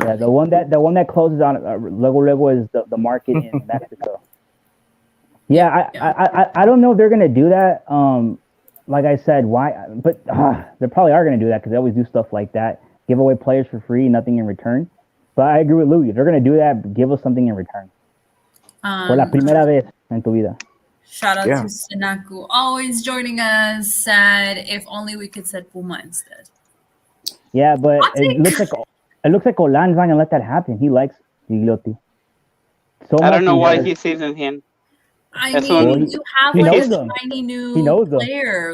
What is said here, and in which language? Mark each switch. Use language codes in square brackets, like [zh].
[en] Yeah, the one that closes on luego is the market in Mexico. Yeah, I don't know if they're gonna do that. Like I said, why? But they probably are gonna do that because they always do stuff like that. Give away players for free, nothing in return. But I agree with Louis. If they're gonna do that, give us something in return. [es] Por la primera vez en tu vida. [en] Shout out to Sinaku, always joining us. Said if only we could set Puma instead. Yeah, but it looks like Olan's not gonna let that happen. He likes Gigliotti. So I don't know why he sees in him. I mean, you have like a tiny new player.